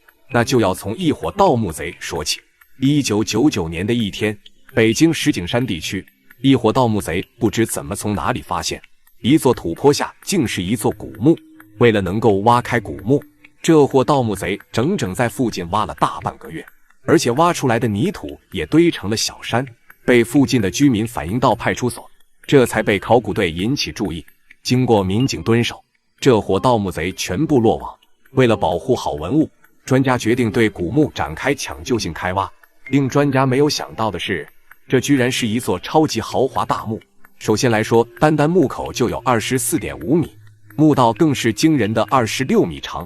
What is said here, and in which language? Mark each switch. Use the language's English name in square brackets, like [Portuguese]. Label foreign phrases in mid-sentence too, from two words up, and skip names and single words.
[Chinese] 那就要從一夥盜墓賊說起。1999年的一天，北京石景山地區，一夥盜墓賊不知怎麼從哪裡發現，一座土坡下竟是一座古墓。為了能夠挖開古墓，這夥盜墓賊整整在附近挖了大半個月，而且挖出來的泥土也堆成了小山。被附近的居民反映到派出所，這才被考古隊引起注意。經過民警蹲守，這夥盜墓賊全部落網。為了保護好文物，專家決定對古墓展開搶救性開挖。令專家沒有想到的是，這居然是一座超級豪華大墓。首先來說，單單墓口就有24.5米，墓道更是驚人的26米長。